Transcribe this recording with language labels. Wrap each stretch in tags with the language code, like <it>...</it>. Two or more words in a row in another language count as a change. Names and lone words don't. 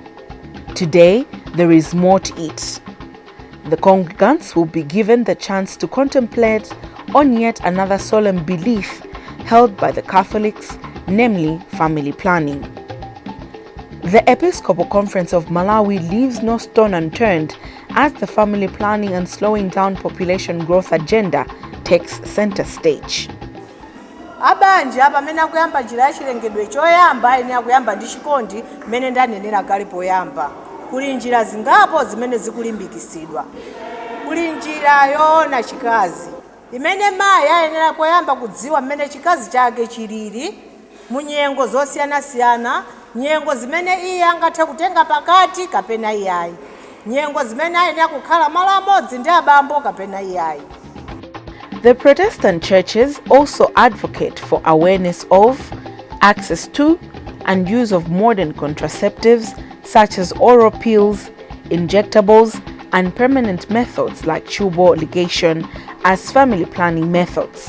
<en>Today, there is more to it. The congregants will be given the chance to contemplate on yet another solemn belief held by the Catholics, namely family planning. The Episcopal Conference of Malawi leaves no stone unturned as the family planning and slowing down population growth agenda takes center stage.</en> <ny>Abanja abamene akuyamba njira ya chilengedwe choyamba ine akuyamba ndi chikondi mmene ndanenera kale poyamba. Kuli njira zingapo zimene zikulimbikisidwa. Kuli njira yoona chikazi imene mayi ayenera kuyamba kudziwa mmene chikazi chake chilili mu nyengo zosiyana-siyana, nyengo zimene iye angathe kutenga pakati kapena iyayi, nyengo zimene ayenera kukhala malo amodzi ndi abambo kapena iyayi.</ny> <en>The Protestant churches also advocate for awareness of, access to, and use of modern contraceptives such as oral pills, injectables, and permanent methods like tubal ligation as family planning methods.</en>